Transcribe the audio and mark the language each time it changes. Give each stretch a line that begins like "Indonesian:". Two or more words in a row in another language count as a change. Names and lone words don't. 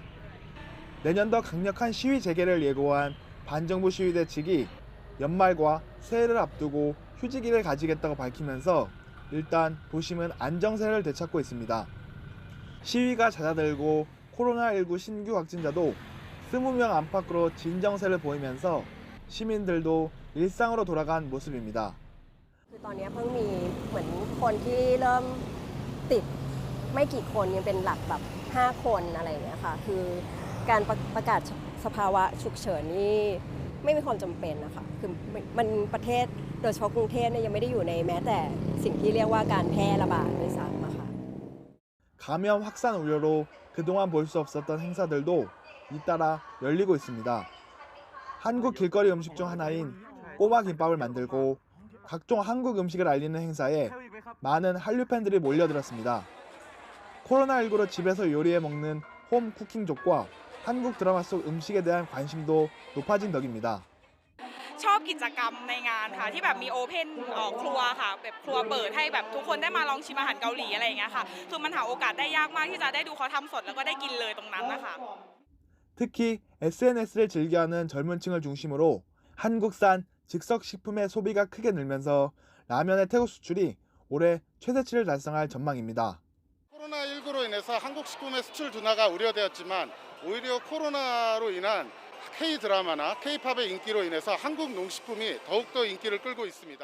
Korean: 내년 더 강력한 시위 재개를 예고한 반정부 시위대 측이 연말과 새해를 앞두고 휴지기를 가지겠다고 밝히면서 일단 도심은 안정세를 되찾고 있습니다. 시위가 잦아들고 코로나19 신규 확진자도 20명 안팎으로 진정세를 보이면서 시민들도 일상으로 돌아간 모습입니다.
Thai: ตอนนี้เพิ่งมีเหมือนคนที่เริ่มติดไม่กี่คนยังเป็นหลักแบบ5คนอะไรอย่างเงี้ยค่ะคือการประกาศสภาวะฉุกเฉินนี่ไม่มีความจำเป็นนะคะคือมันประเทศโดยเฉพาะกรุงเทพเนี่ยยังไม่ได้อยู่ในแม้แต่สิ่งที่เรียกว่าการแพร่ระบาดด้วยซ้ำอะค่ะ
Korean: 감염 확산 우려로 그동안 볼 수 없었던 행사들도 잇따라 열리고 있습니다. 한국 길거리 음식 중 하나인 꼬마 김밥을 만들고 각종 한국 음식을 알리는 행사에 많은 한류 팬들이 몰려들었습니다. 코로나19로 집에서 요리해 먹는 홈 쿠킹족과 한국 드라마 속 음식에 대한 관심도 높아진 덕입니다.
Thai: ชอบกิจกรรมในงานค่ะที่แบบมีโอเพนครัวค่ะแบบครัวเปิดให้แบบทุกคนได้มาลองชิมอาหารเกาหลีอะไรอย่างเงี้ยค่ะคือมันหาโอกาสได้ยากมากที่จะได้ดูเขาทำสดแล้วก็ได้กินเลยตรงนั้นนะคะ
Korean: 특히 SNS를 즐겨하는 젊은 층을 중심으로 한국산 즉석 식품의 소비가 크게 늘면서 라면의 태국 수출이 올해 최대치를 달성할 전망입니다. 코로나19로 인해서 한국 식품의 수출 둔화가 우려되었지만 오히려 코로나로 인한 K-드라마나 K-팝의 인기로 인해서 한국 농식품이 더욱더 인기를 끌고 있습니다.